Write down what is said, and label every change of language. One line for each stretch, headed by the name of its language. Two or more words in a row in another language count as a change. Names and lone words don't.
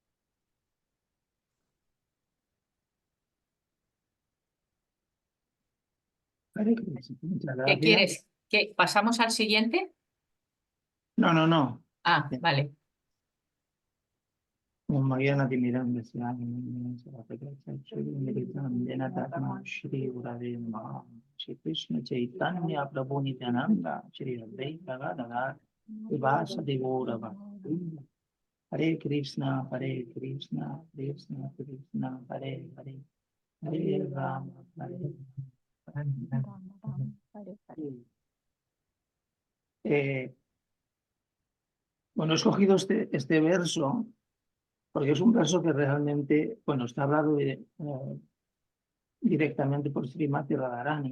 Sanskrit: हरे कृष्ण,
Spanish: muchas ¿Qué gracias. quieres? ¿Qué? ¿Pasamos al siguiente? No. Ah, vale.
Sanskrit: मरियाना तिमिरान्ध श्री गुरवे नमः श्री कृष्ण चैतन्य प्रभु नित्यानन्द श्री अद्वैत गदाधर श्रीवासादि गौरव हरे कृष्ण कृष्ण कृष्ण हरे हरे हरे राम
Spanish: Bueno, he escogido este verso porque es un verso que realmente, bueno, está hablado directamente por Srimati Radharani.